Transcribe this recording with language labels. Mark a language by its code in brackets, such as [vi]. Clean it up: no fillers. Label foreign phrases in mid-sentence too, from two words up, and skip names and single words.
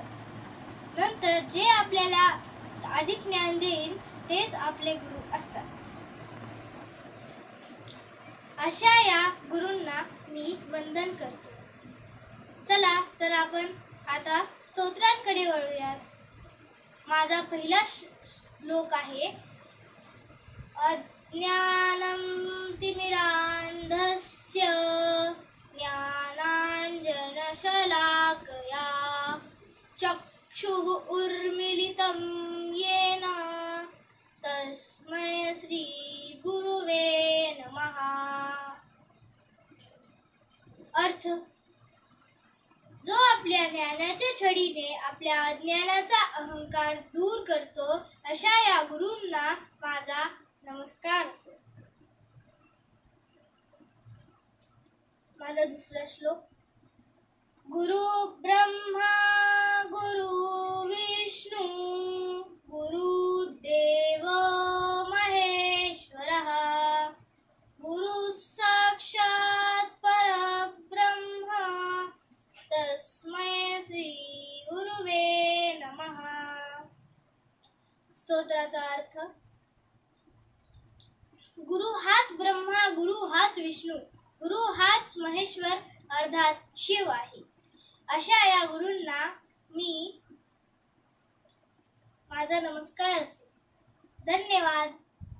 [mr] नंतर जे आपल्याला अधिक ज्ञान देईल तेच आपले गुरु असतात. अशा या गुरूंना मी वंदन करतो. चला तर आपण आता स्तोत्रांकडे वळूयात. माझा पहिला श्लोक आहे. [sa] अज्ञानं तिमिरान्धस्य ज्ञानाञ्जनशलाकया चक्षुः उन्मीलितं येन तस्मै श्री गुरुवे नमः. [mr] अर्थ: जो आपल्या ज्ञानाच्या छडीने आपल्या अज्ञानाचा अहंकार दूर करतो अशा या गुरूंना माझा नमस्कार असो. माझा दुसरा श्लोक. [sa] गुरु ब्रह्मा गुरु विष्णू गुरुदेव महेश्वरः गुरु साक्षात् परब्रह्म तस्मै श्री गुरुवे नमः. [mr] स्तोत्राचा अर्थ: गुरु हाच ब्रह्मा, गुरु हाच विष्णू, गुरु हाच महेश्वर अर्थात शिव आहे. अशा या गुरूंना माझा नमस्कार असो. धन्यवाद.